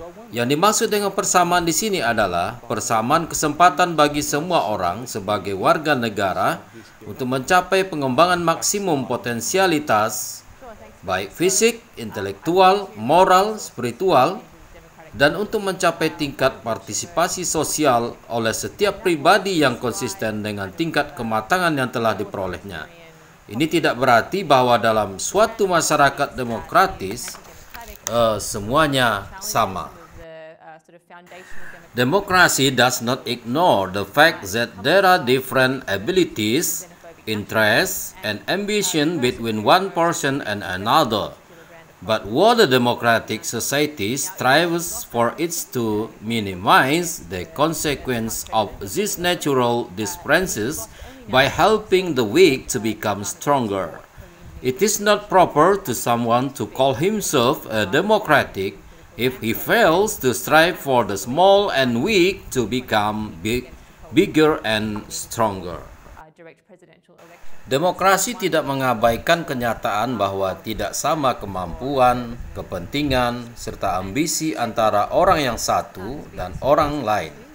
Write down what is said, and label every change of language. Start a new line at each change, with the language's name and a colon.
Indonesian: Yang dimaksud dengan persamaan di sini adalah persamaan kesempatan bagi semua orang sebagai warga negara untuk mencapai pengembangan maksimum potensialitas, baik fisik, intelektual, moral, spiritual, dan untuk mencapai tingkat partisipasi sosial oleh setiap pribadi yang konsisten dengan tingkat kematangan yang telah diperolehnya. Ini tidak berarti bahwa dalam suatu masyarakat demokratis semuanya sama.
English: Democracy does not ignore the fact that there are different abilities, interests, and ambition between one person and another. But what a democratic society strives for is to minimize the consequence of these natural differences by helping the weak to become stronger. It is not proper to someone to call himself a democratic if he fails to strive for the small and weak to become bigger and stronger.
Indonesian: Demokrasi tidak mengabaikan kenyataan bahwa tidak sama kemampuan, kepentingan, serta ambisi antara orang yang satu dan orang lain.